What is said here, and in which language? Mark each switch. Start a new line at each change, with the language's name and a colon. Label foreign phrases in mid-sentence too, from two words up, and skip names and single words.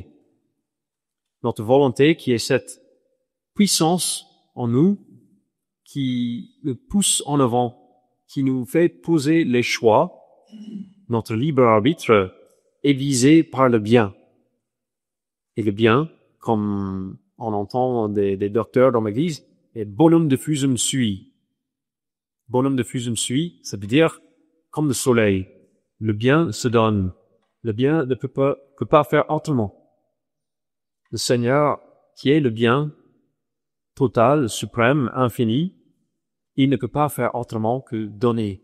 French: Notre volonté qui est cette puissance en nous qui nous pousse en avant, qui nous fait poser les choix. Notre libre arbitre est visé par le bien. Et le bien, comme on entend des docteurs dans l'église, est
Latin: bonum diffusum sui. Bonum diffusum sui,
French: ça veut dire comme le soleil. Le bien se donne. Le bien ne peut pas faire autrement. Le Seigneur, qui est le bien total, suprême, infini, il ne peut pas faire autrement que donner.